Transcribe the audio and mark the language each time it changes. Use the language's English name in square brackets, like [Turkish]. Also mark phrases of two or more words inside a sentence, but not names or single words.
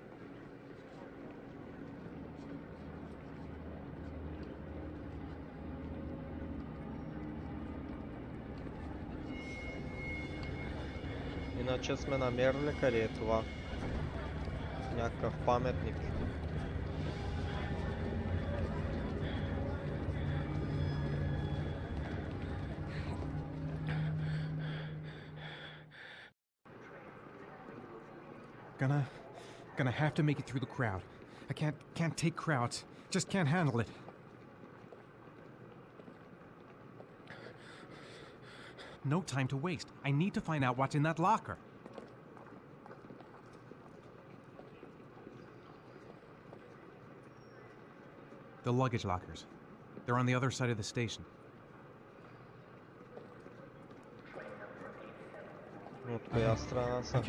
[Bulgarian] Иначе сме намерили къде е това. Някакъв паметник. [English] Gonna have to make it through the crowd. I can't take crowds. Just can't handle it. No time to waste. I need to find out what's in that locker. The luggage lockers. They're on the other side of the station. [Bulgarian] От коя страна са?